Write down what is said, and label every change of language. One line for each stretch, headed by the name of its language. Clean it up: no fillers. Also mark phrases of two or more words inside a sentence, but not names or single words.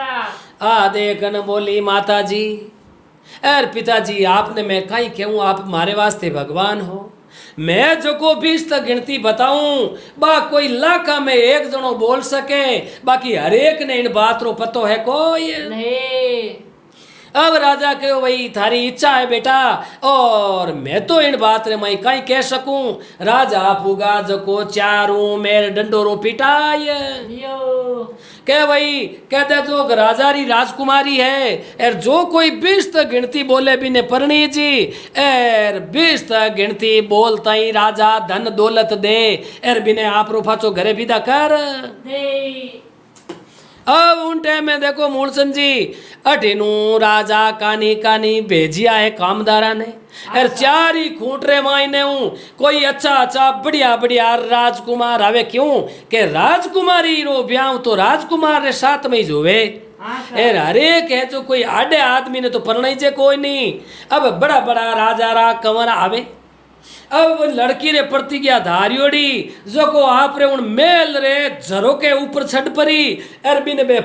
Marwari: आ देखन बोली माता जी एर पिताजी आपने मैं कहीं कहूँ
Hindi: आप हमारे वास्ते भगवान हो
Marwari: मैं जो को 20 तक गिनती बताऊं बा कोई लाखा में एक जनो बोल सके बाकी हर एक ने इन बात रो पतो है कोई नहीं अब राजा के वही थारी इच्छा है बेटा और मैं तो इन बात रे मैं कहीं कह सकूं राजा पुगा जो को चारू मेरे डंडोरो पिटाय के वही कहते तो राजा री राजकुमारी है एर जो कोई 20 तक गिनती बोले भी ने परणी जी एर 20 तक गिनती बोलता ही राजा धन दौलत दे एर बिने आप रो फाचो घरे विदा कर दे अब उन टाइम में देखो मूलसन जी अठिनू राजा कानी कानी भेजिया है कामदारा ने एर चारी खूंटरे मायने हूँ कोई अच्छा अच्छा बढ़िया बढ़िया राजकुमार आवे क्यों के राजकुमारी रो ब्याह तो राजकुमार रे साथ में ही जोवे एर हरेक है जो कोई आडे आदमी ने तो परणाई जे कोई नहीं अब बड़ा बड़ा राजा रा कंवर आवे अब लड़की रे प्रतिज्ञा धारियोड़ी जो को आप रे उन मेल रे झरो के ऊपर छड़ परी अरबिन बे